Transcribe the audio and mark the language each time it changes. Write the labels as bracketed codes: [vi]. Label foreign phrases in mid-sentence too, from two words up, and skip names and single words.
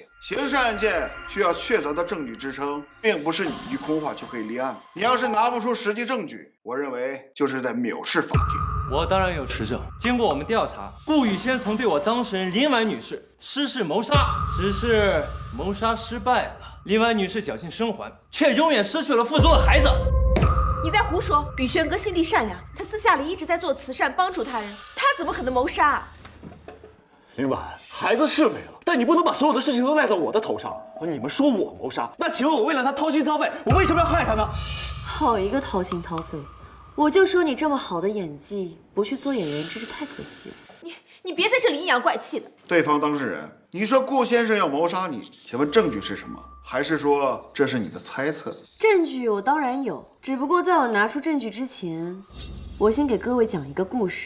[zh] 刑事案件需要確鑿的證據支撐，並不是你一句空話就可以立案。你要是拿不出實際證據，我認為就是在藐視法庭。我當然有實證。經過我們調查，顧宇軒曾對我當事人林婉女士施施謀殺，只是謀殺失敗了。林婉女士僥倖生還，卻永遠失去了腹中的孩子。你在胡說！宇軒哥心地善良，他私下裡一直在做慈善，幫助他人，他怎麼可能謀殺？林婉，孩子是沒了，但你不能把所有的事情都賴在我的頭上。你們說我謀殺，那請問我為了他掏心掏肺，我為什麼要害他呢？好一個掏心掏肺！我就說你這麼好的演技，不去做演員真是太可惜了。你別在這裡陰陽怪氣的。對方當事人，你說顧先生要謀殺你，請問證據是什麼？還是說這是你的猜測？證據我當然有，只不過在我拿出證據之前，我先給各位講一個故事。